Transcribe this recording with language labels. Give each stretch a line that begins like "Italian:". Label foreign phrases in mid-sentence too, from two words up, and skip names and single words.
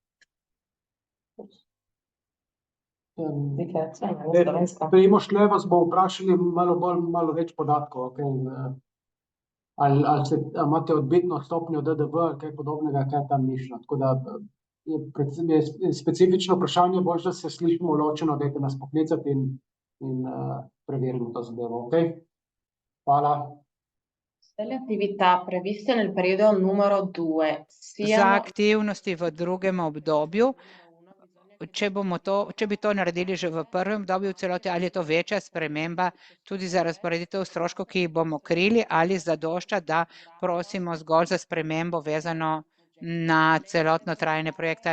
Slovenian: Primož, tle vas bom vprašali malo več podatkov, okay? Ali imate odbitno stopnjo DDV ali kaj podobnega, kaj tam mišljeno. Tako da je specifično vprašanje, bolj, da se slišimo ločeno, dajte nas poklicati in preverimo to zadevo, ok? Hvala.
Italian: Le attività previste nel periodo numero 2
Slovenian: Za aktivnosti v drugem obdobju, če bi to naredili že v prvem obdobju v celoti, ali je to večja sprememba tudi za razporeditev stroškov, ki jih bomo krili, ali zadošča, da prosimo zgolj za spremembo vezano na celotno trajanje projekta?